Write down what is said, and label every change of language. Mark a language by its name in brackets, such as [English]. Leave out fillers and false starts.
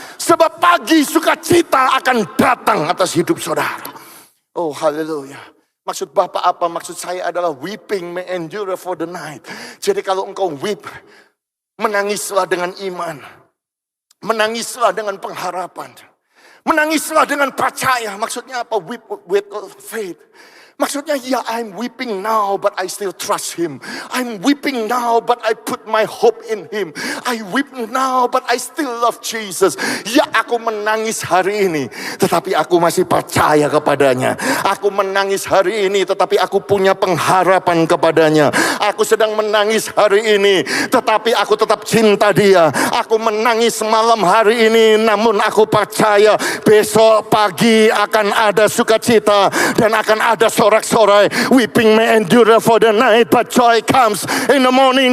[Indonesian] Sebab pagi sukacita akan datang atas hidup saudara. Oh haleluya. Maksud Bapak apa? Maksud saya adalah [English] weeping may endure for the night. [Indonesian] Jadi kalau engkau [English] weep, [Indonesian] menangislah dengan iman. Menangislah dengan pengharapan. Menangislah dengan percaya. Maksudnya apa? [English] Weep with faith. [Indonesian] Maksudnya ya, [English] I'm weeping now but I still trust Him. I'm weeping now but I put my hope in Him. I weep now but I still love Jesus. [Indonesian] Ya, aku menangis hari ini tetapi aku masih percaya kepadanya. Aku menangis hari ini tetapi aku punya pengharapan kepadanya. Aku sedang menangis hari ini tetapi aku tetap cinta Dia. Aku menangis malam hari ini namun aku percaya besok pagi akan ada sukacita dan akan ada sorak-sorai. [English] Weeping may endure for the night, but joy comes in the morning.